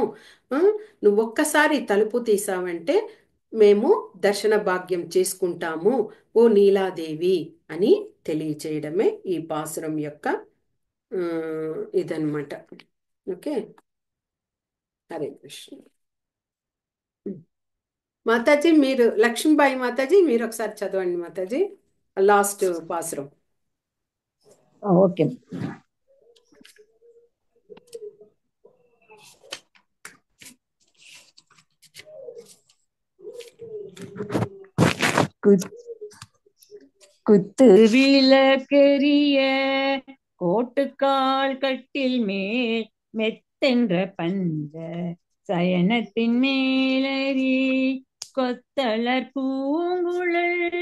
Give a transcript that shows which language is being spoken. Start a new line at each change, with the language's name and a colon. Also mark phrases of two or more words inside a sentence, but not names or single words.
Telugu: ఆ, నువ్వు ఒక్కసారి తలుపు తీసావంటే మేము దర్శన భాగ్యం చేసుకుంటాము ఓ నీలాదేవి అని తెలియచేయడమే ఈ పాసురం యొక్క ఇదన్నమాట. ఓకే, హరే కృష్ణ. మాతాజీ మీరు, లక్ష్మీబాయి మాతాజీ మీరు ఒకసారి చదవండి మాతాజీ లాస్ట్ పాసురం. ఓకే.
Tamil: குத்து விளக்கெரிய கோட்டுக்கால் கட்டில் மேல் மெத்தென்ற பஞ்ச சயனத்தின் மேலறி கொத்தளர் பூங்குழல்